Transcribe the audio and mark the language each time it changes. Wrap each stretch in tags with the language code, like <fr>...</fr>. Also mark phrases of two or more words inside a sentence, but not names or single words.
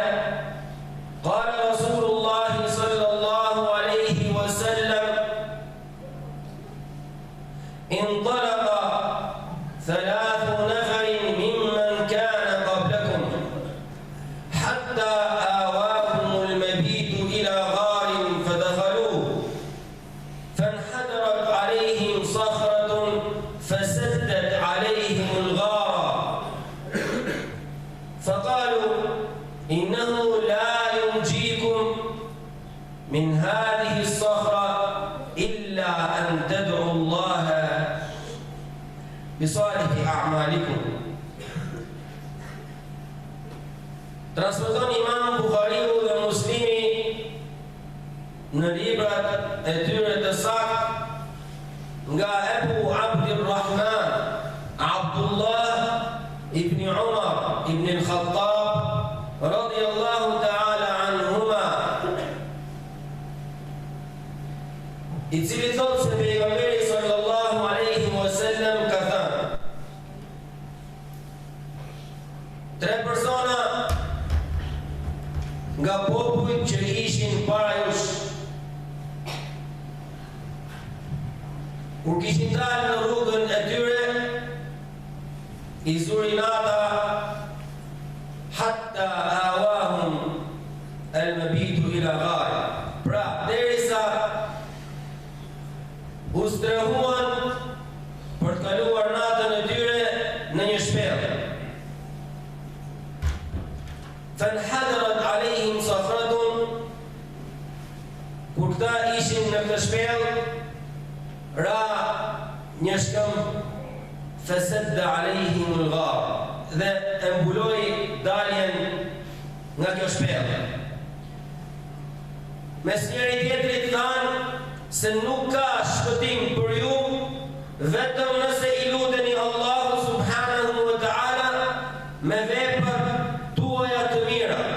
<ar>رسول الله صلى الله عليه وسلم انطلق ثلاث نفر ممن كان قبلكم حتى آواهم المبيت إلى غار فدخلوه فانحدرت عليهم صخرة فسدت عليهم الغار فقالوا إنه لا ينجيكم من هذه الصخرة إلا أن تدعوا الله بصالح أعمالكم.</ar> <sq>Transmeton Imam Buhariu dhe Muslimi në librat e tyre të saktë nga Abu Abdurrahman Abdullah ibn Umar ibn al-Khattab</sq> <ar>رضي الله تعالى عنهما,</ar> <sq>i cili thotë se pejgamberi</sq> <ar>صلى الله عليه وسلم</ar> <sq>ka thënë: tre persona nga popujt që ishin para jush, kur kishin dalë në rrugën e tyre, i zurin ata</sq> <ar>حتى آواهم المبيت إلى غار.</ar> <sq>Pra, derisa u strehuan për të kaluar natën e tyre në një shpellë.</sq> <ar>فانحدرت عليهم صخرة,</ar> <sq>kur këta ishin në këtë shpellë, ra një shkëm</sq> <ar>فسد عليهم الغار,</ar> <sq>dhe e mbuloi daljen nga kjo shpellë. Mes njëri tjetrit thanë se nuk ka shpëtim për ju vetëm nëse i luteni Allahu</sq> <ar>سبحانه وتعالى</ar> <sq>me veprat tuaja të mira.</sq>